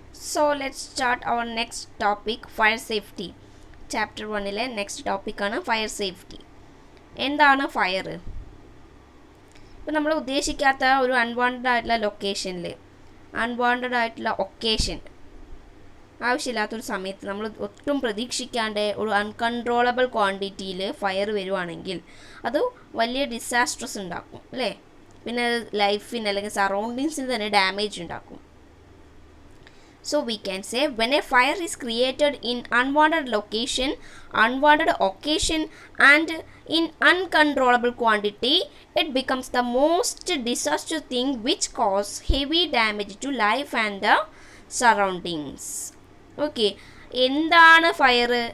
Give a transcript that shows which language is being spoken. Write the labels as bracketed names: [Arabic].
[English] So let's start our next topic, fire safety. [Malayalam] Chapter 1-ലെ next ടോപ്പിക്കാണ് fire safety. എന്താണ് fire? ഇപ്പോൾ നമ്മൾ ഉദ്ദേശിക്കാത്ത ഒരു അൺവാണ്ടഡ് ആയിട്ടുള്ള ലൊക്കേഷനിൽ, അൺവാണ്ടഡ് ആയിട്ടുള്ള ഒക്കേഷൻ, ആവശ്യമില്ലാത്തൊരു സമയത്ത് നമ്മൾ ഒട്ടും പ്രതീക്ഷിക്കാണ്ട് ഒരു അൺകൺട്രോളബിൾ ക്വാണ്ടിറ്റിയിൽ ഫയർ വരുവാണെങ്കിൽ അത് വലിയ ഡിസാസ്ട്രസ് ഉണ്ടാക്കും അല്ലേ? പിന്നെ ലൈഫിന് അല്ലെങ്കിൽ സറൗണ്ടിങ്സിന് തന്നെ ഡാമേജ് ഉണ്ടാക്കും. [English] So we can say when a fire is created in unwanted location, unwanted occasion and in uncontrollable quantity, it becomes the most disastrous thing which cause heavy damage to life and the surroundings. [Malayalam] Okay, എന്താണ് fire?